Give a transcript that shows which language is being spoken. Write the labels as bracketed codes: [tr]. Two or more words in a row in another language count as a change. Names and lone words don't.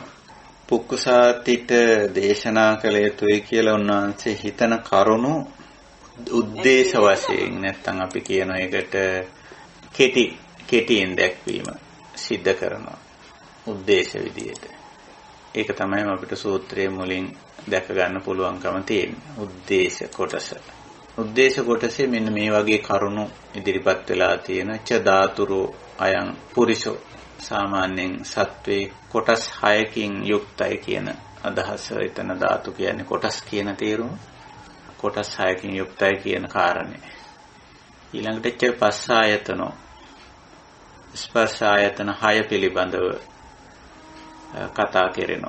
[si] පුක්කුසාතිට දේශනා කළ යුතුයි කියලා උන්වහන්සේ හිතන කරුණු ಉದ್ದೇಶ වශයෙන් නැත්නම් අපි කියන එකට කෙටියෙන් දැක්වීම සිද්ධ කරනවා. ಉದ್ದೇಶ විදියට. ඒක තමයි අපිට සූත්‍රයේ මුලින් දැක ගන්න පුළුවන්කම තියෙන්නේ. ಉದ್ದೇಶ කොටස. උද්දේශ කොටසේ මෙන්න මේ වගේ කරුණු ඉදිරිපත් වෙලා තියෙන [pi] ච ධාතුරෝ අයං පුරිසෝ [si] සාමාන්‍යයෙන් සත්වේ කොටස් 6කින් යුක්තයි කියන අදහස. එතන ධාතු කියන්නේ කොටස් කියන තේරුම. කොටස් 6කින් යුක්තයි කියන කාරණේ. ඊළඟට [pi] ච පස්සායතනෝ [si] ස්පර්ශ ආයතන 6 පිළිබඳව කතා කරනවා.